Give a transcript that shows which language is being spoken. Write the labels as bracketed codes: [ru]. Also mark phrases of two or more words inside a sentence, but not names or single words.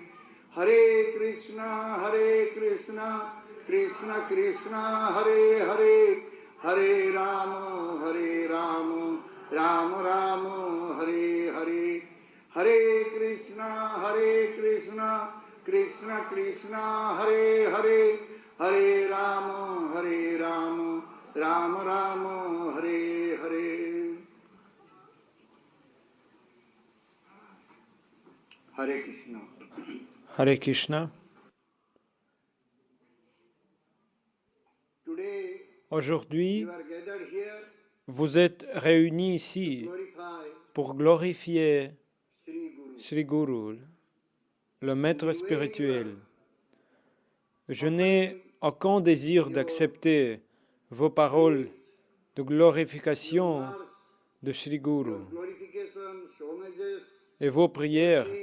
[sa] हरे कृष्ण कृष्ण कृष्ण हरे हरे हरे राम राम राम हरे हरे हरे कृष्ण कृष्ण कृष्ण हरे हरे हरे राम राम राम हरे हरे हरे कृष्ण. हरे कृष्ण. [fr] Aujourd'hui, vous êtes réunis ici pour glorifier Sri Guru, le maître spirituel. Je n'ai aucun désir d'accepter vos paroles de glorification de Sri Guru et vos prières.